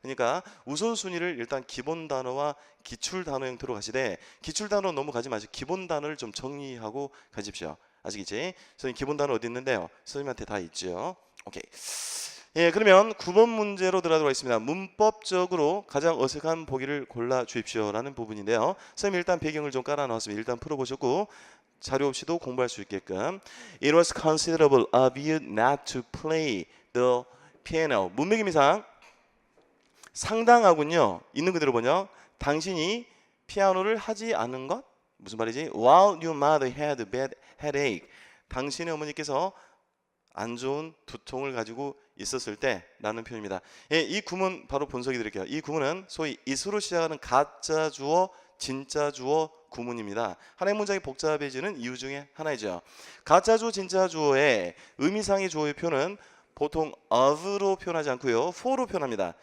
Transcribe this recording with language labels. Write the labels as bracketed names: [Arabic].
[Korean] 그러니까 우선순위를 일단 기본 단어와 기출 단어 형태로 가시되, 기출 단어 너무 가지 마시고 기본 단어를 좀 정리하고 가십시오. 아시겠지? 선생님 기본 단어 어디 있는데요? 선생님한테 다 있죠. 오케이. 예, 그러면 9번 문제로 들어가도록 하겠습니다. 문법적으로 가장 어색한 보기를 골라 주십시오 라는 부분인데요. 선생님 일단 배경을 좀 깔아 놓았습니다. 일단 풀어보셨고 자료 없이도 공부할 수 있게끔. [English] It was considerable of you not to play the piano. [Korean] 문맥임이상 상당하군요. 있는 그대로 번역. 당신이 피아노를 하지 않은 것? 무슨 말이지? [English] While your mother had a bad headache. [Korean] 당신의 어머니께서 안 좋은 두통을 가지고 있었을 때 라는 표현입니다. 예, 이 구문 바로 분석해 드릴게요. 이 구문은 소위 is로 시작하는 가짜 주어, 진짜 주어 구문입니다. 하나의 문장이 복잡해지는 이유 중에 하나이죠. 가짜 주어, 진짜 주어의 의미상의 주어의 표현은 보통 of로 표현하지 않고요, for로 표현합니다.